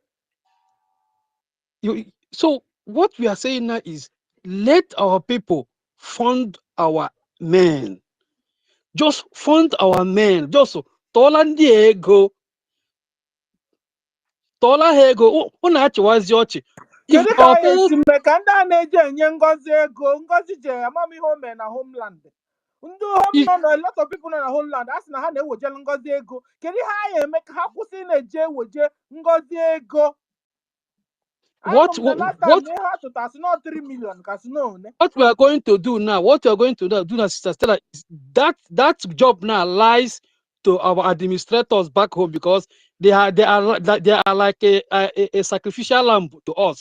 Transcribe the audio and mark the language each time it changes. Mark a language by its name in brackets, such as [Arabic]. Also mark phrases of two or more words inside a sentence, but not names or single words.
[English] So what we are saying now is let our people fund our men. Just fund our men. Just [Igbo] tola ego. [English] If [Igbo] Kedu ka [English] our [Igbo] anyị esi mee ka ndị a na-eje enye Ngozi ego, Ngozi je amamihe o mee na homeland. Ndị nọ na [English] a lot of people [Igbo] nọ na homeland a sị na ha na-ewejele Ngozi ego. Kedu ihe anyị eme ka ha kwụsị na-eje eweje Ngozi ego? [English] What we are going to do now, Sister Stella, is that job now lies to our administrators back home because they are like a sacrificial lamb to us.